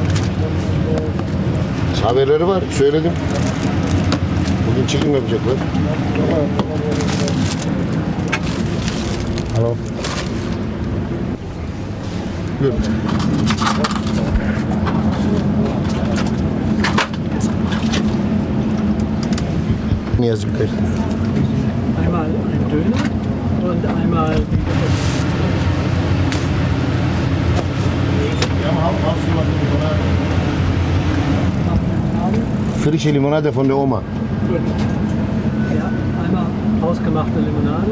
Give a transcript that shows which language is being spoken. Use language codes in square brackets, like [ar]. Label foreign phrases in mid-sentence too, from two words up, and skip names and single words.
[tr] Haberleri var, söyledim. Bugün çekim yapacaklar. Alo. Buyurun. Niyazi birkaç. [de] Einmal ein Döner und einmal Frische Limonade von der Oma. ja, einmal hausgemachte Limonade